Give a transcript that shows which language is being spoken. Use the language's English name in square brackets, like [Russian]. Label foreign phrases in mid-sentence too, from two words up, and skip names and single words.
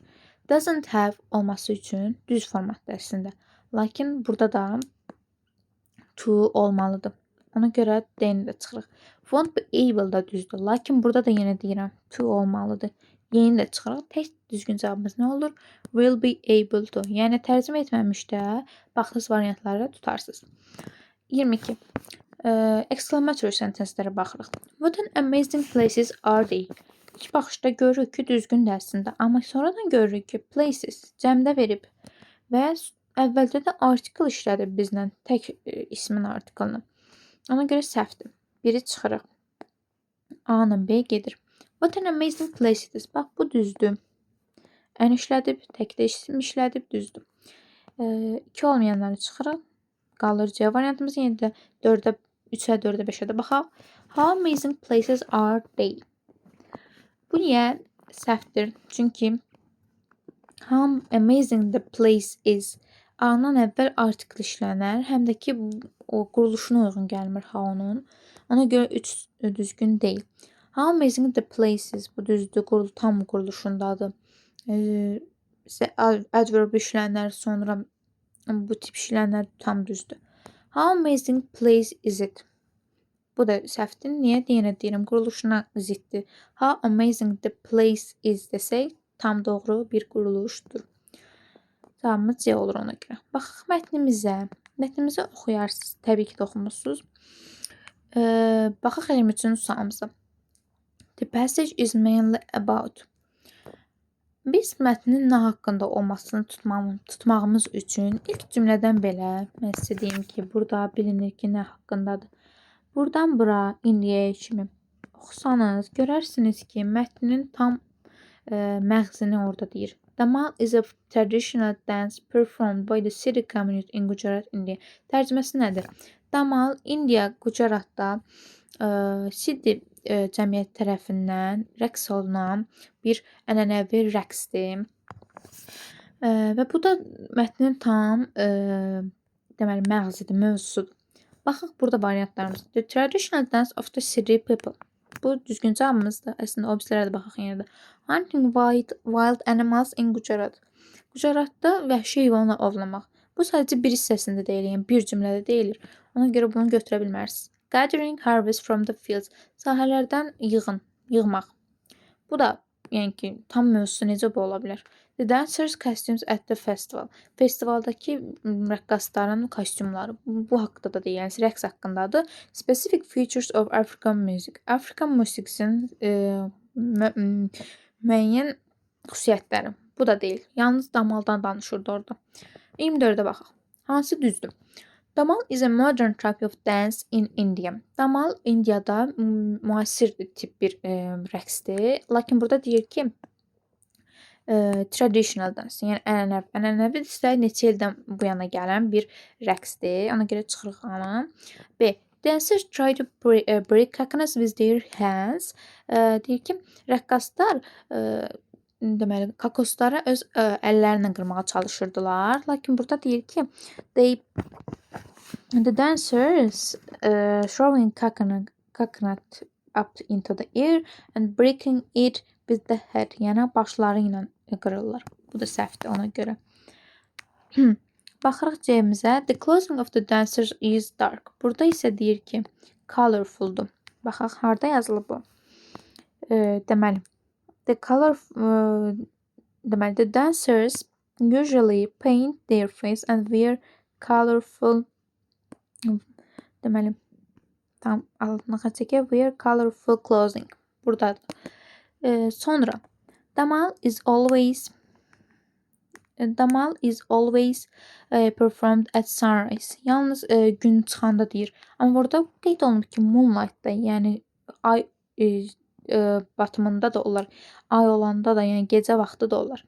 [English] Doesn't have [Azerbaijani] olması üçün düz formatdır əslində. Lakin burada da to olmalıdır. Ona görə D-ni də çıxırıq. [English] Won't be able [Azerbaijani] da düzdür. Lakin burada da yenə deyirəm to olmalıdır. Yeni də çıxırıq. Tək düzgün cavabımız nə olur? [English] Will be able to. [Azerbaijani] Yəni tərcümə etməmişdə baxdığınız variantları tutarsınız. 22. [English] Exclamatory sentencelərə [Azerbaijani] baxırıq. [English] What an amazing places are they? [Azerbaijani] İlk baxışda görürük ki, düzgündür əslində. Amma sonradan görürük ki, places cəmdə verib və əvvəldə də article işlədib bizlə, tək ismin artiklını. Ona görə səhvdir. Biri çıxırıq. A-la B gedir. [English] What an amazing place it is. [Azerbaijani] Bax, bu düzdür. Ən işlədib, təkdə isim işlədib, düzdür. 2 olmayanları çıxırıq. Qalır C variantımız. Yenə də 4-ə, 3-ə, 4-ə, 5-ə də baxaq. [English] How amazing places are they? [Azerbaijani] Bu niyə səhvdir? Çünki [English] how amazing the place is. [Azerbaijani] A-dan əvvəl article işlənər, həm də ki o quruluşuna uyğun gəlmir ha-onun. Ona görə 3 düzgün deyil. [English] How amazing the place is. [Azerbaijani] Bu düzdür, tam quruluşundadır. Adverb işlənər, sonra bu tip işlənər tam düzdür. [English] How amazing place is it? [Azerbaijani] Bu da səhvdir. Niyə? Yenə deyirəm, quruluşuna ziddir. [English] How amazing the place is [Azerbaijani] desək, tam doğru bir quruluşdur. Cavabımız C olur ona görə. Baxaq mətnimizə. Mətnimizi oxuyarsınız. Təbii ki də oxumusunuz. Baxaq 23-cü sualımıza. [English] The passage is mainly about. [Azerbaijani] Biz mətnin nə haqqında olmasını tutmağımız üçün ilk cümlədən belə mən sizə deyim ki, burada bilinir ki, nə haqqındadır. Buradan bura indiyə kimi oxusanız, görərsiniz ki, mətnin tam məğzini orada deyir. [English] Damal is a traditional dance performed by the Sikh community in Gujarat, India. [Azerbaijani] Tərcüməsi nədir? Damal Indiya, Gujaratda Sikh cəmiyyət tərəfindən rəqs olunan bir ənənəvi rəqsdir. Və bu da mətnin tam deməli məğzidir, mövzusudur. Baxaq burada variantlarımız. [English] The traditional dance of the Sikh people. [Azerbaijani] Bu düzgün cavabımızdır. Əslində obislərə də baxaq yenə də. [English] Hunting wild animals in Gujarat. [Azerbaijani] Gujaratda vəhşi heyvanlar ovlamaq. Bu sadəcə bir hissəsində deyilir, yəni bir cümlədə deyilir. Ona görə bunu götürə bilmərsiniz. [English] Gathering harvest from the fields. [Azerbaijani] Sahələrdən yığmaq. Bu da yəni ki, tam mövzusu necə bu ola bilər? [English] The dancers costumes at the festival. [Azerbaijani] Festivaldakı rəqqasların kostyumları. Bu haqqda da deyil, yəni rəqs haqqındadır. [English] Specific features of African music. [Azerbaijani] Afrikan musiqisinin müəyyən xüsusiyyətləri. Bu da deyil. Yalnız damaldan danışırdı orada. 24-ə baxaq. Hansı düzdür? [English] Damal is a modern type of dance in India. [Azerbaijani] Damal İndiyada müasir tip bir rəqsdir. Lakin burada deyir ki, [English] traditional dance, [Azerbaijani] yəni ənənəvi. Ənənəvi isə neçə ildən bu yana gələn bir rəqsdir. Ona görə çıxırıq ana. B. [English] Dancers try to break coconuts with their hands. [Azerbaijani] Deyir ki, rəqqaslar deməli kokosları öz əllərlə qırmağa çalışırdılar. Lakin burada deyir ki, [English] the dancers throwing coconut up into the air and breaking it with the head. [Azerbaijani] Yəni başları ilə qırırlar. Bu da səhvdir ona görə. Baxırıq C-mizə. [English] The clothing of the dancers is dark. [Azerbaijani] Burada isə deyir ki, colorfuldur. Baxaq, harda yazılıb bu? Deməli, [English] the dancers usually paint their face and wear colorful [Azerbaijani] deməli tam altına çəkək, [English] wear colorful clothing. [Azerbaijani] Buradadır. [English] Sonra Damal is always performed at sunrise. [Azerbaijani] Yalnız gün çıxanda deyir. Amma burada qeyd olunub ki, moonlight'da, yəni ay batımında da olar, ay olanda da, yəni gecə vaxtı da olar.